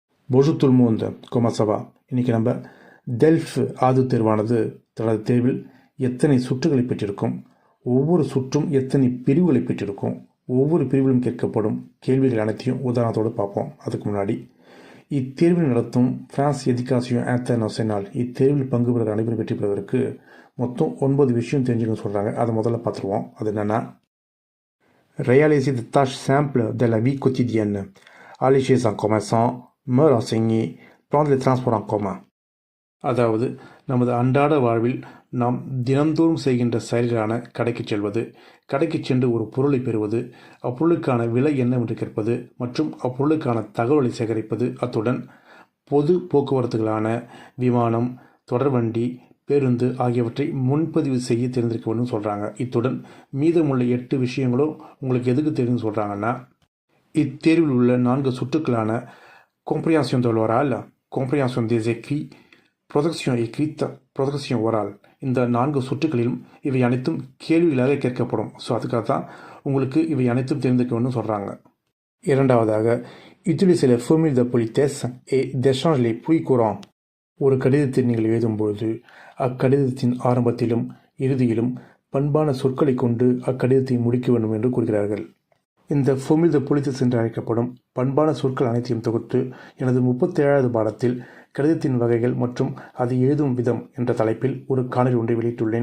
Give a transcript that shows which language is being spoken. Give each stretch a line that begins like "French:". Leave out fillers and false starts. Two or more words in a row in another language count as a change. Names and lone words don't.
French: Bonjour tout le monde, comment ça va?
Tamil: இன்றைக்கி நம்ம டெல்ஃப் ஆது தேர்வானது தனது தேர்வில் எத்தனை சுற்றுகளை பெற்றிருக்கும், ஒவ்வொரு சுற்றும் எத்தனை பிரிவுகளை பெற்றிருக்கும், ஒவ்வொரு பிரிவிலும் கேட்கப்படும் கேள்விகள் அனைத்தையும் உதாரணத்தோடு பார்ப்போம். அதுக்கு முன்னாடி இத்தேர்வில் நடத்தும் பிரான்ஸ் எஜுகேஷன் இன்டர்நேஷனல் இத்தேர்வில் பங்கு பெறுகிற அனைவரும் வெற்றி பெறுவதற்கு மொத்தம் 9 விஷயம் தெரிஞ்சுக்கணும்னு சொல்கிறாங்க. அதை முதல்ல பார்த்துருவோம். அது என்னென்னா,
French: réaliser des tâches simples de la vie quotidienne, aller chez un commerçant, me renseigner, prendre les transports en commun.
Tamil: அதாவது நமது அன்றாட வாழ்வில் நாம் தினந்தோறும் செய்கின்ற செயல்களான கடைக்கு செல்வது, கடைக்கு சென்று ஒரு பொருளை பெறுவது, அப்பொருளுக்கான விலை என்னவென்று கேட்பது மற்றும் அப்பொருளுக்கான தகவலை சேகரிப்பது, அத்துடன் பொது போக்குவரத்துகளான விமானம், தொடர்வண்டி, பேருந்து ஆகியவற்றை முன்பதிவு செய்ய தெரிந்திருக்க வேண்டும் சொல்கிறாங்க. இத்துடன் மீதமுள்ள 8 விஷயங்களும் உங்களுக்கு எதுக்கு தெரியும்னு சொல்கிறாங்கன்னா, இத்தேர்வில் உள்ள 4 சுற்றுக்களான
French: compréhension de l'oral, compréhension des écrits, production écrite, production orale,
Tamil: இந்த 4 சுற்றுகளிலும் இவை அனைத்தும் கேள்விகளாக கேட்கப்படும். ஸோ அதுக்காக தான் உங்களுக்கு இவை அனைத்தும் தெரிந்திருக்க வேண்டும் சொல்கிறாங்க. இரண்டாவதாக,
French: utiliser les formules de politesse et d'échange les plus courants.
Tamil: ஒரு கடிதத்தை நீங்கள் எழுதும்பொழுது அக்கடிதத்தின் ஆரம்பத்திலும் இறுதியிலும் பண்பான சொற்களை கொண்டு அக்கடிதத்தை முடிக்க வேண்டும் என்று கூறுகிறார்கள். இந்த
French: formules de politesse
Tamil: என்று அழைக்கப்படும் பண்பான சொற்கள் அனைத்தையும் தொகுத்து எனது 37வது பாடத்தில் கடிதத்தின் வகைகள் மற்றும் அதை எழுதும் விதம் என்ற தலைப்பில் ஒரு காணொலி ஒன்றை வெளியிட்டுள்ளேன்.